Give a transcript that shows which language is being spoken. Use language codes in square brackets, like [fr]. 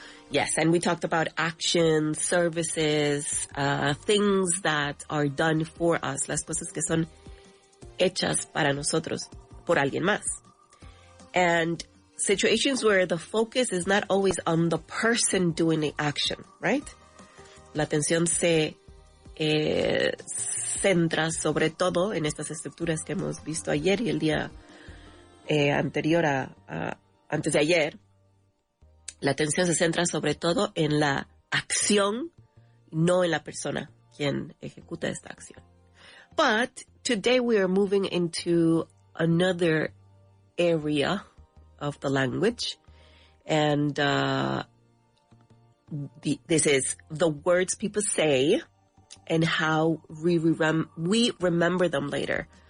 [en] Yes, and we talked about actions, services, things that are done for us, [es] las cosas que son hechas para nosotros, por alguien más. [en] And situations where the focus is not always on the person doing the action, right? [es] La atención se centra sobre todo en estas estructuras que hemos visto ayer y el día anterior antes de ayer. La atención se centra sobre todo en la acción, no en la persona quien ejecuta esta acción. [en] But today we are moving into another area of the language, and this is the words people say and how we remember them later.